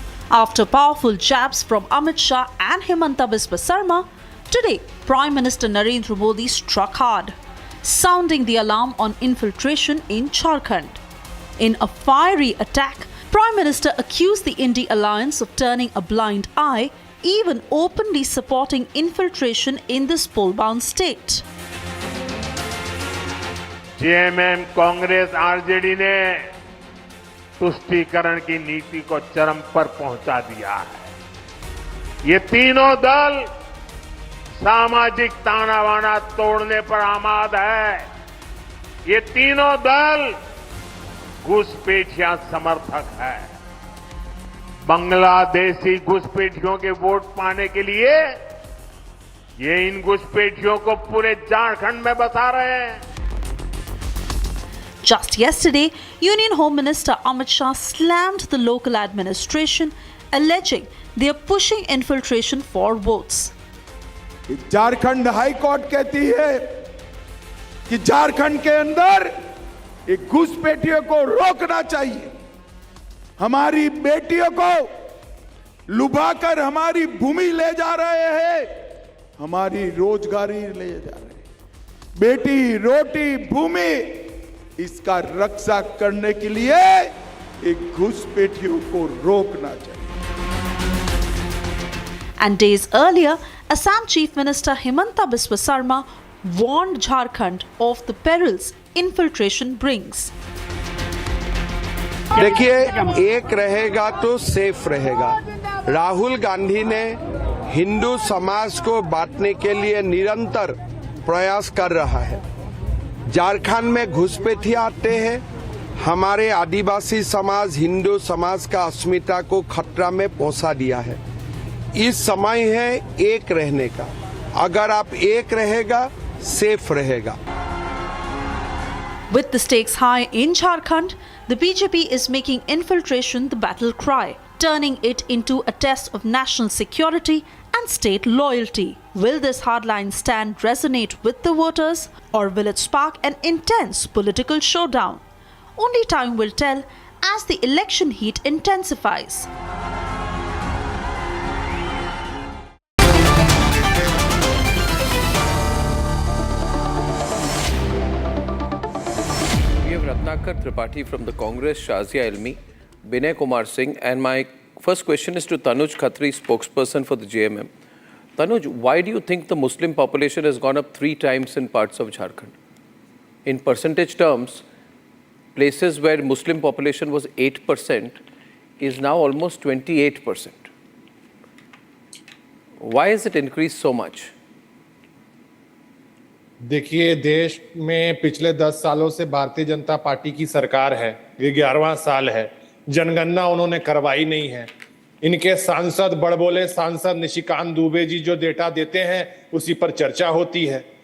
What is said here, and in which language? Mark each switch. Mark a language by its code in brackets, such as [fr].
[en] After powerful jabs from Amit Shah and Himanta Biswa Sarma, today Prime Minister Narendra Modi struck hard, sounding the alarm on infiltration in Jharkhand. In a fiery attack, Prime Minister accused the India alliance of turning a blind eye, even openly supporting infiltration in this poll-bound state. [hi] JMM, Congress, RJD ने तुष्टीकरण की नीति को चरम पर पहुंचा दिया है। ये तीनों दल सामाजिक तानाबाना तोड़ने पर आमाद है। ये तीनों दल घुसपैठिया समर्थक है। बांग्लादेशी घुसपैठियों के वोट पाने के लिए ये इन घुसपैठियों को पूरे झारखंड में बसा रहे हैं। [en] Just yesterday, Union Home Minister Amit Shah slammed the local administration, alleging they are pushing infiltration for votes. [hi] Jharkhand high court कहती है कि झारखंड के अंदर एक घुसपैठियों को रोकना चाहिए। हमारी बेटियों को लुभाकर हमारी भूमि ले जा रहे हैं, हमारी रोजगारी ले जा रहे हैं। बेटी, रोटी, भूमि, इसका रक्षा करने के लिए एक घुसपैठियों को रोकना चाहिए। [en] And days earlier, Assam Chief Minister Himanta Biswa Sarma warned Jharkhand of the perils infiltration brings. [hi] देखिए, एक रहेगा तो सेफ रहेगा। राहुल गांधी ने हिंदू समाज को बांटने के लिए निरंतर प्रयास कर रहा है। झारखंड में घुसपैठिया आते हैं, हमारे आदिवासी समाज, हिंदू समाज का अस्मिता को खतरा में पहुंचा दिया है। इस समय है एक रहने का। अगर आप एक रहेगा, सेफ रहेगा। [en] With the stakes high in Jharkhand, the BJP is making infiltration the battle cry, turning it into a test of national security and state loyalty. Will this hardline stand resonate with the voters, or will it spark an intense political showdown? Only time will tell as the election heat intensifies. We have Ratnakar Tripathi from the Congress, Shazia Ilmi, Binay Kumar Singh, and my first question is to Tanuj Khatri, spokesperson for the JMM. Tanuj, why do you think the Muslim population has gone up 3 times in parts of Jharkhand? In percentage terms, places where Muslim population was 8% is now almost 28%. Why has it increased so much? [hi] देखिए, देश में पिछले 10 सालों से Bharatiya Janata party की सरकार है। ये 11वां साल है। जनगणना उन्होंने करवाई नहीं है। इनके सांसद, बड़बोले सांसद निशिकांत दुबे जी जो डेटा देते हैं उसी पर चर्चा होती है।